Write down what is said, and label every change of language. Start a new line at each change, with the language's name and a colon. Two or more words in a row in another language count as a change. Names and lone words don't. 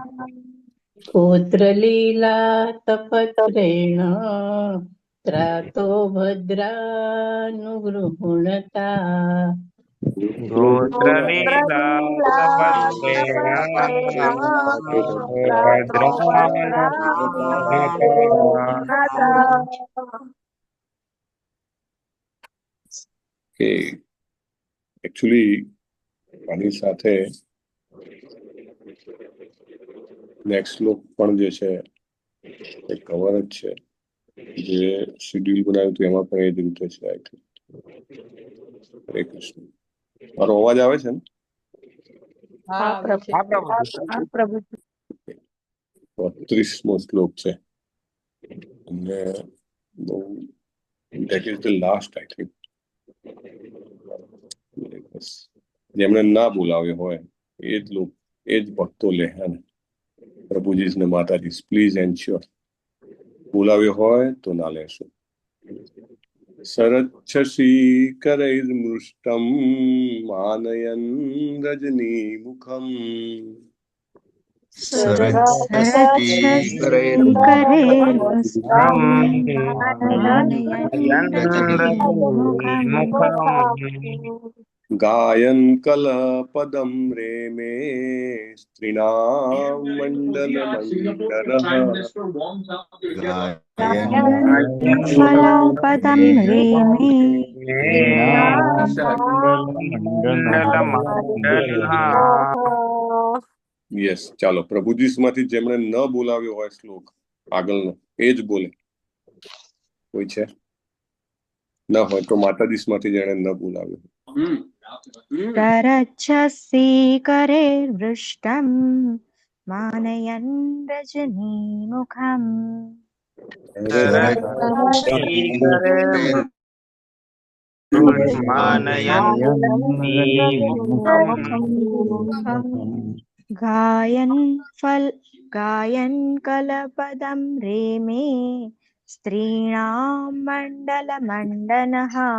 Sanskrit: गोत्रलीलातपत्रेण त्रातो भद्रानुगृह्णता गोत्रलीलातपत्रेण भद्रानुगुणता
Gujarati: કે એકચ્યુઅલી આની સાથે નેક્સ્ટ શ્લોક પણ જે છે એ કવર જ છે, જે શેડ્યુલ બનાવ્યું હતું એમાં પણ એ જ રીતે છે.
English: I think.
Gujarati: હરે કૃષ્ણ. મારો અવાજ આવે છે ને? હા પ્રભુ 32મો શ્લોક છે અને બહુ
English: that is the last, I think.
Gujarati: જેમણે ના બોલાવ્યો હોય એ જ લોક એ જ ભક્તો લે હે ને પ્રભુજી ને માતાજી
English: please ensure
Gujarati: બોલાવ્યો હોય તો ના લેશો.
Sanskrit: सरच्छसी करैर्मृष्टम मानयन रजनीमुखम गायन कलपदं रेमे स्त्रीणां मण्डलमण्डलः कलपदं रेमे
Gujarati: યસ, ચાલો પ્રભુજી માંથી જેમણે ન બોલાવ્યો હોય શ્લોક આગળનો એ જ બોલે. કોઈ છે? ન હોય તો માતાજી માંથી જેણે ન બોલાવ્યો.
Sanskrit: तरच्छसि करे वृष्टं मानयन् रजनीमुखम् गायन् कलपदं रेमे स्त्रीणां मण्डलमण्डनः